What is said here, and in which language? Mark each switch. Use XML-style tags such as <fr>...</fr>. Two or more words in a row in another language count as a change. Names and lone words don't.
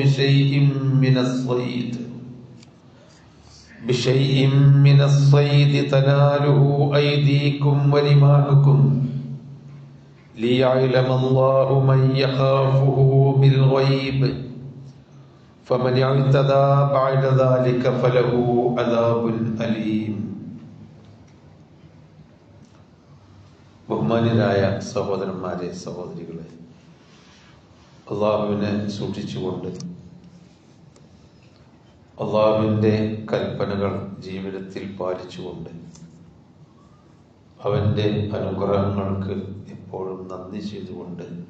<ar>بشيء من الصيد تناله أيديكم ورماحكم ليعلم الله من يخافه بالغيب فمن اعتدى بعد ذلك فله عذاب أليم.</ar> <ml>ബഹുമാന്യരായ സഹോദരന്മാരെ സഹോദരികളെ, അള്ളാഹുവിനെ സൂക്ഷിച്ചുകൊണ്ട് അള്ളാഹുവിൻ്റെ കൽപ്പനകൾ ജീവിതത്തിൽ പാലിച്ചുകൊണ്ട് അവൻ്റെ അനുഗ്രഹങ്ങൾക്ക് എപ്പോഴും നന്ദി ചെയ്തുകൊണ്ട്</ml>